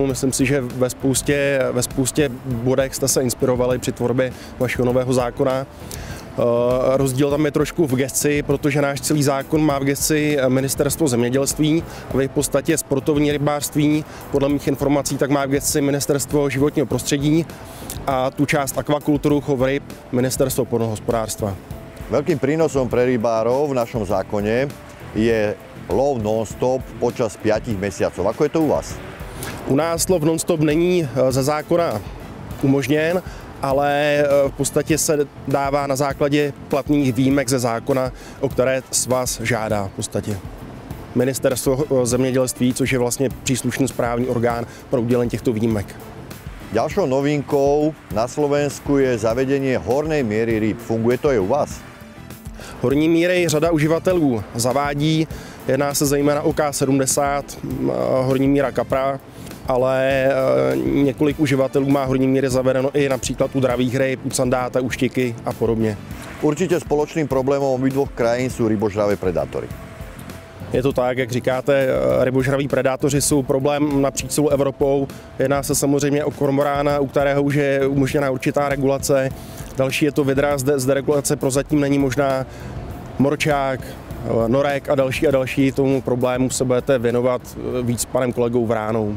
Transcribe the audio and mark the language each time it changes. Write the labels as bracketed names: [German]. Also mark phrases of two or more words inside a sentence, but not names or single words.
[Czech] Myslím si, že ve spoustě bodech jste se inspirovali při tvorbě vašeho nového zákona. Rozdíl tam je trošku v gesci, protože náš celý zákon má v gesci Ministerstvo zemědělství a v podstatě sportovní rybářství, podle mých informací, tak má v gesci Ministerstvo životního prostředí a tu část akvakulturu, chov ryb, [Slovak] Ministerstvo poľnohospodárstva. Veľkým prínosom pre rybárov v našom zákone je lov non-stop počas 5 mesiacov. Ako je to u vás? [Czech] U nás lov non-stop není ze zákona umožněn, ale v podstatě se dává na základě platných výjimek ze zákona, o které svaz žádá v podstatě Ministerstvo zemědělství, což je vlastně příslušný správní orgán pro udělení těchto výjimek. [Slovak] Ďalšou novinkou na Slovensku je zavedenie hornej miery rýb. Funguje to i u vás? [Czech] Horní míry řada uživatelů zavádí, jedná se zejména o K70, horní míra kapra, ale několik uživatelů má horní míry zavedeno i například u dravých ryb, u sandáta, u štiky a podobně. [Slovak] Určite spoločným problémom obidvoch krajín sú rybožravé predátory. [Czech] Je to tak, jak říkáte, rybožraví predátoři jsou problém napříč celou Evropou. Jedná se samozřejmě o kormorána, u kterého už je umožněna určitá regulace. Další je to vidra, zde regulace prozatím není možná. Morčák, norek a další tomu problému se budete věnovat víc s panem kolegou Vránou.